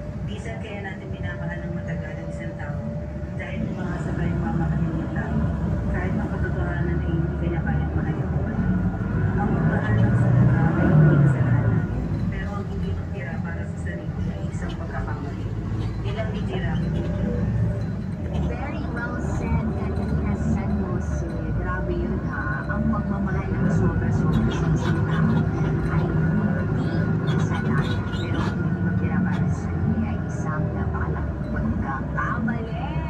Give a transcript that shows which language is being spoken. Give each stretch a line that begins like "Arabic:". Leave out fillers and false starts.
Filipino: Bisan kaya natin minamahal ng matagal ang isang tao dahil umaasa tayong mamahalin yung tao. Kahit ang katotohanan ay hindi kanya kayang mahalin mo. Ang pagmahal ng sobra ay hindi kasalanan. Pero ang hindi magtira para sa sarili ay isang pagkakamali. Ilang itira,
English: Very well said, Katrina San Jose.
Filipino: Grabe yun ha. Ang pagmamahal ng sobra-sobra sa isang tao ay hindi kasalanan. Pero ang hindi magtira para sa sarili ay isang napakalaking pagkakamali.